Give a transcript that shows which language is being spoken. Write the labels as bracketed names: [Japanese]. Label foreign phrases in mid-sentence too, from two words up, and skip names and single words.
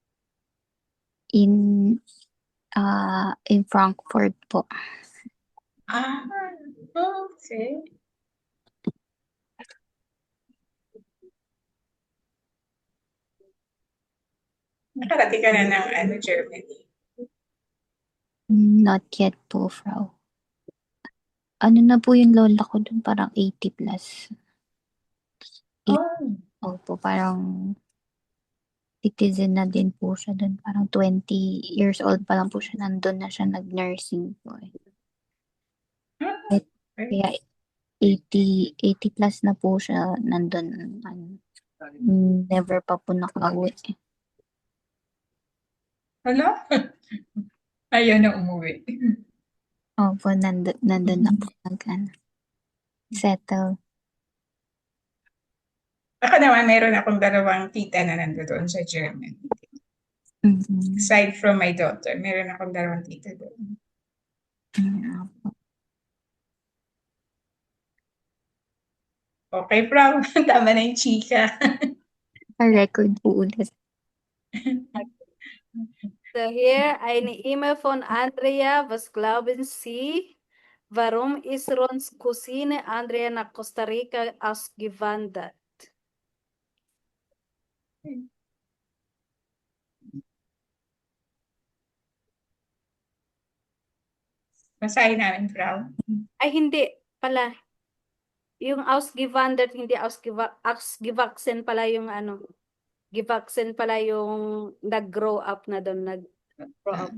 [Filipino] In Frankfurt po. Okay. Nakarating ka na ng Germany? [English] Not yet po, Frau. [Filipino] Ano na po yung lola ko dun? Parang 80 plus. Opo, parang citizen na din po siya dun. Parang 20 years old pa lang po siya. Nandun na siya nag-nursing po. Kaya 80 plus na po siya nandun. Never pa po nakauwi. Hala? Ayaw na umuwi. Opo, nandun na po settle. Ako naman, meron akong dalawang tita na nandoon sa Germany. [English] Aside from my daughter, [Filipino] meron akong dalawang tita doon. Okay, Frau. Tama na yung chika. Record po ulit. [German] So hier eine E-Mail von Andrea. Was glauben Sie? Warum ist Rons Cousine Andrea nach Costa Rica ausgewandert? [Filipino] Basahin namin, Frau. Ay, hindi pala. Yung ausgewandert, hindi ausgewachsen pala yung gewachsen pala yung nag-grow up na doon, nag-grow up.